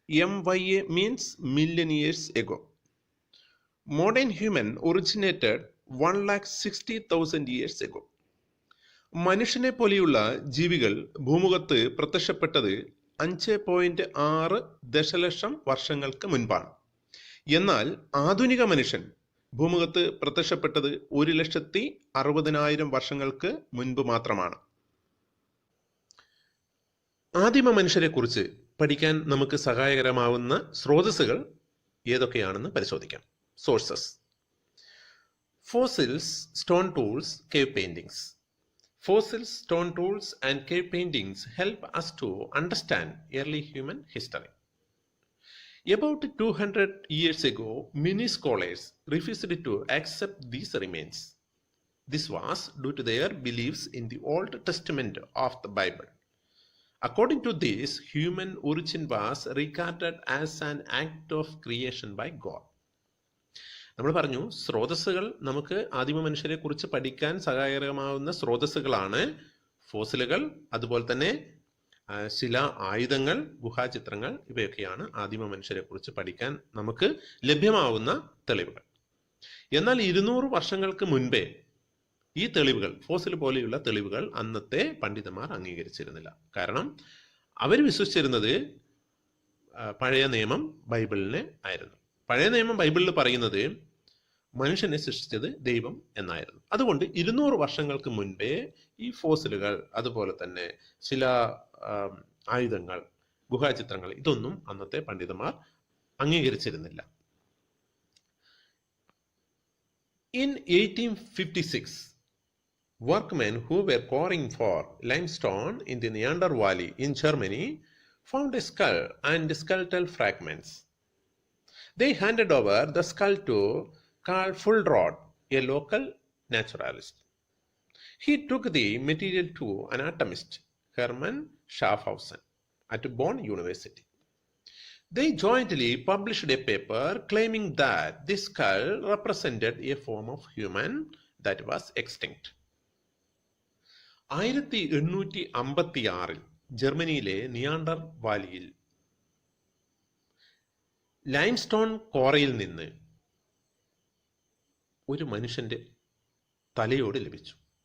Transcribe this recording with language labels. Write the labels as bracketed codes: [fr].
[en] MYA means million years ago. Modern human originated 1,60,000 years ago. [ml] മനുഷ്യനെ പോലെയുള്ള ജീവികൾ ഭൂമുഖത്ത് പ്രത്യക്ഷപ്പെട്ടത് 5.6 ദശലക്ഷം വർഷങ്ങൾക്ക് മുൻപാണ്. എന്നാൽ ആധുനിക മനുഷ്യൻ ഭൂമുഖത്ത് പ്രത്യക്ഷപ്പെട്ടത് 1,60,000 വർഷങ്ങൾക്ക് മുൻപ് മാത്രമാണ്. ആദിമ മനുഷ്യരെ കുറിച്ച് പഠിക്കാൻ നമുക്ക് സഹായകരമാവുന്ന സ്രോതസ്സുകൾ ഏതൊക്കെയാണെന്ന് പരിശോധിക്കാം. [en] Sources: fossils, stone tools, cave paintings. Fossils, stone tools and cave paintings help us to understand early human history. About 200 years ago, many scholars refused to accept these remains. This was due to their beliefs in the Old Testament of the Bible. According to this, human origin was regarded as an act of creation by God. [ml] നമ്മൾ പറഞ്ഞു, സ്രോതസ്സുകൾ നമുക്ക് ആദിമ മനുഷ്യരെ കുറിച്ച് പഠിക്കാൻ സഹായകരമാവുന്ന സ്രോതസ്സുകളാണ് ഫോസിലുകൾ, അതുപോലെ തന്നെ ശില ആയുധങ്ങൾ, ഗുഹാചിത്രങ്ങൾ. ഇവയൊക്കെയാണ് ആദിമ മനുഷ്യരെ കുറിച്ച് പഠിക്കാൻ നമുക്ക് ലഭ്യമാവുന്ന തെളിവുകൾ. എന്നാൽ 200 വർഷങ്ങൾക്ക് മുൻപേ ഈ തെളിവുകൾ, ഫോസിൽ പോലെയുള്ള തെളിവുകൾ അന്നത്തെ പണ്ഡിതന്മാർ അംഗീകരിച്ചിരുന്നില്ല. കാരണം അവർ വിശ്വസിച്ചിരുന്നത് പഴയ നിയമം ബൈബിളിനെ ആയിരുന്നു. പഴയ നിയമം ബൈബിളിൽ പറയുന്നത് മനുഷ്യനെ സൃഷ്ടിച്ചത് ദൈവം എന്നായിരുന്നു. അതുകൊണ്ട് 200 വർഷങ്ങൾക്ക് മുൻപേ ഈ ഫോസിലുകൾ, അതുപോലെ തന്നെ ചില ആയുധങ്ങൾ, ഗുഹാചിത്രങ്ങൾ, ഇതൊന്നും അന്നത്തെ പണ്ഡിതന്മാർ അംഗീകരിച്ചിരുന്നില്ല. [en] In 1856, workmen who were quarrying for limestone in the Neander Valley in Germany found a skull and skeletal fragments. They handed over the skull to Carl Fuhlrott, a local naturalist. He took the material to anatomist Hermann Schaffhausen at Bonn University. They jointly published a paper claiming that this skull represented a form of human that was extinct. [ml] 1856 ജർമ്മനിയിലെ നിയാണ്ടർ വാലിയിൽ limestone കോറയിൽ നിന്ന് ഒരു മനുഷ്യന്റെ തലയോട് ലഭിച്ചു.